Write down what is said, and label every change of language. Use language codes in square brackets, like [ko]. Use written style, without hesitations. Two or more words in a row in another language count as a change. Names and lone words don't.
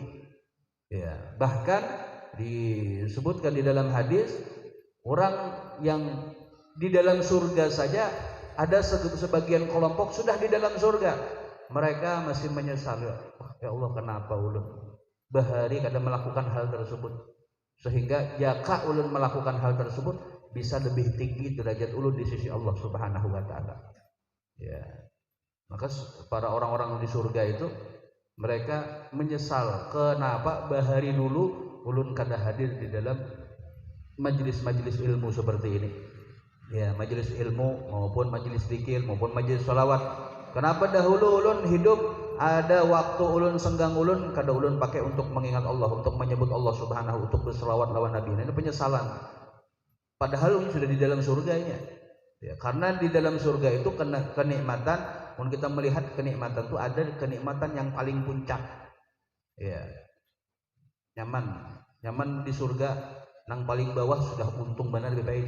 [id] Ya, bahkan disebutkan di dalam hadis orang yang di dalam surga saja ada sebagian kelompok sudah di dalam surga, mereka masih menyesal, ya Allah kenapa ulun bahari kada melakukan hal tersebut, sehingga jika ulun melakukan hal tersebut bisa lebih tinggi derajat ulun di sisi Allah [ar] سبحانه وتعالى. [id] Ya. Maka para orang-orang di surga itu mereka menyesal kenapa bahari dulu ulun kada hadir di dalam majelis-majelis ilmu seperti ini. Ya, majelis ilmu maupun majelis zikir maupun majelis sholawat. Kenapa dahulu ulun hidup ada waktu ulun senggang ulun kada ulun pakai untuk mengingat Allah, untuk menyebut Allah Subhanahu, untuk berselawat lawan Nabi. Ini penyesalan. Padahal ulun sudah di dalam surganya. Ya, karena di dalam surga itu kenikmatan, kalau kita melihat kenikmatan itu ada kenikmatan yang paling puncak. Ya. [bjn] Nyaman di surga nang paling bawah sudah untung benar lebih baik.